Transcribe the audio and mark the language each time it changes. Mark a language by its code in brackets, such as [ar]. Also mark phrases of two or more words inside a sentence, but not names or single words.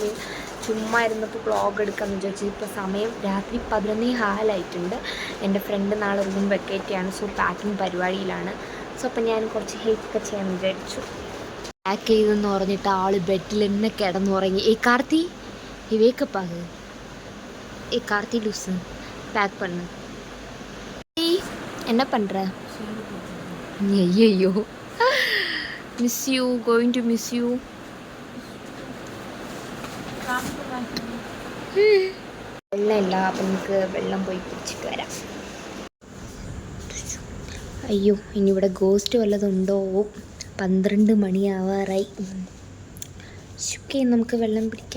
[ml] ചുമ്മാ ഇരുന്നപ്പോൾ വ്ളോഗ് എടുക്കാമെന്ന് വിചാരിച്ചു. ഇപ്പോൾ സമയം രാത്രി 11:15 എൻ്റെ ഫ്രണ്ട് നാളെ [en] room vacate [ml] ചെയ്യാണ്. സോ പാക്കിംഗ് പരിപാടിയിലാണ്. സോ അപ്പം ഞാൻ കുറച്ച് ഹെൽപ്പൊക്കെ ചെയ്യാമെന്ന് വിചാരിച്ചു. പാക്ക് ചെയ്തെന്ന് പറഞ്ഞിട്ട് ആൾ ബെഡിൽ തന്നെ കിടന്നുറങ്ങി. കാർത്തി വേക്കപ്പ് ആകു. കാർത്തി [en] loose pack [ml] பண்ணு. [ta] என்ன பண்ணுற? ஐயோ, [en] miss you, going to miss you. [ml] വെള്ളമില്ല, അപ്പം നമുക്ക് വെള്ളം പോയി കുടിച്ചിട്ട് വരാം. അയ്യോ, ഇനി ഇവിടെ ഗോസ്റ്റ് വല്ലതുണ്ടോ? 12 മണിയാവാറായി. ഓക്കെ, നമുക്ക് വെള്ളം പിടിക്കാം.